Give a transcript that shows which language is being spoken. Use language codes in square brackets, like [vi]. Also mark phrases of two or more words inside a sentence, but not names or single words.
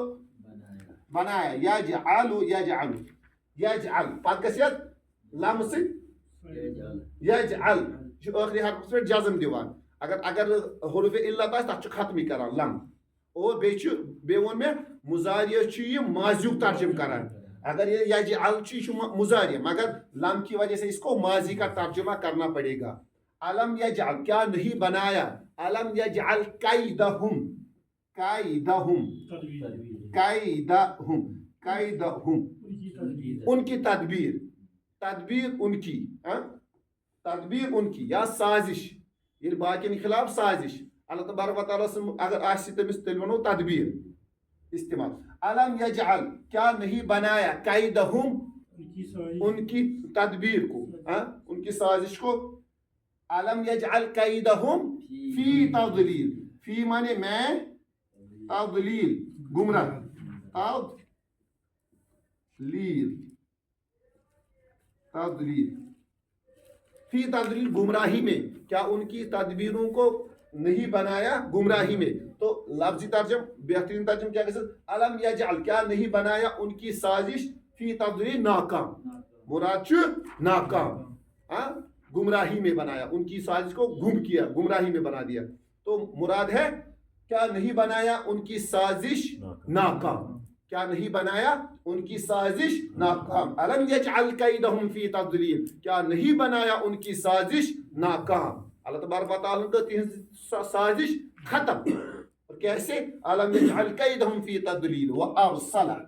[ks] بنایا، [ar] یجعل یجعل یجعل [ks] پتہ گژھِ لم سے یجعل آخری حرفس پہ جزم دیوان، اگر حروف علت آسہِ تتھ چھُ ختمی کران لم، اور بیٚیہِ ووٚن مےٚ مضارع چھُ یہ ماضیُک ترجم کران، اگر یہ یجعل چھُ یہ چھُ مضارع، [ur] مگر لم کی وجہ سے اس کو ماضی کا ترجمہ کرنا پڑے گا۔ [ar] علم یجعل [ur] کیا نہیں بنایا، [ar] علم یجعل کیدہم، کیدہم کیدہم کیدہم [ur] ان کی تدبیر، تدبیر ان کی، تدبیر ان کی یا سازش، [ks] یہ باقین خلاف سازش، اللہ تبارک و تعالیٰ اگر آسہِ تٔمِس تیٚلہِ وَنو تدبیر استعمال۔ [ar] علم یجعل [ur] کیا نہیں بنایا، کیدہم ان کی تدبیر کو، ان کی سازش کو، [ar] علم یجعل کیدہم فی تضلیل، [ur] فی مانے میں، تضلیل گمراہ، [ar] تضلیل، تضلیل فی تضلیل [ur] گمراہی میں، کیا ان کی تدبیروں کو نہیں بنایا گمراہی میں، تو لفظی ترجم بہترین ترجم کیا کہ [ar] علم یجعل [ur] کیا نہیں بنایا ان کی سازش [ar] فی تضلیل [ur] ناکام، مراد چھ ناکام، گمراہی میں بنایا، ان کی سازش کو گم کیا، گمراہی میں بنا دیا، تو مراد ہے کیا نہیں بنایا ان کی سازش ناکام، کیا نہیں بنایا ان کی سازش ناکام، [ar] علم یجعل کیدہم فی تضلیل [ur] کیا نہیں بنایا ان کی سازش ناکام، اللہ تبارک و تعالیٰ نے تہذ سازش ختم، اور کیسے، [ar] علم یجعل کیدہم فی تضلیل وارسل،